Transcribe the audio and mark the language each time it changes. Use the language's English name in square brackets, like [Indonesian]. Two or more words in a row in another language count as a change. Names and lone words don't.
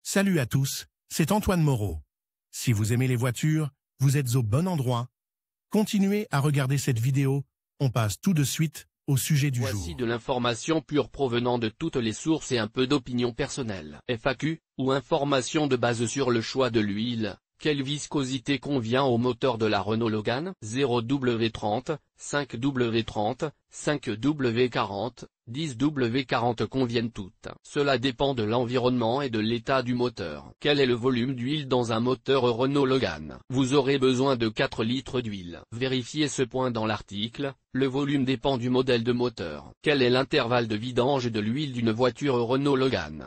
[French] Salut à tous, c'est Antoine Moreau. Si vous aimez les voitures, vous êtes au bon endroit. Continuez à regarder cette vidéo, on passe tout de suite au sujet du jour. Voici de l'information pure provenant de toutes les sources et un peu d'opinion personnelle. FAQ, ou information de base sur le choix de l'huile. Quelle viscosité convient au moteur de la Renault Logan? 0W30, 5W30, 5W40, 10W40 conviennent toutes. Cela dépend de l'environnement et de l'état du moteur. Quel est le volume d'huile dans un moteur Renault Logan? Vous aurez besoin de 4 litres d'huile. Vérifiez ce point dans l'article. Le volume dépend du modèle de moteur. Quel est l'intervalle de vidange de l'huile d'une voiture Renault Logan?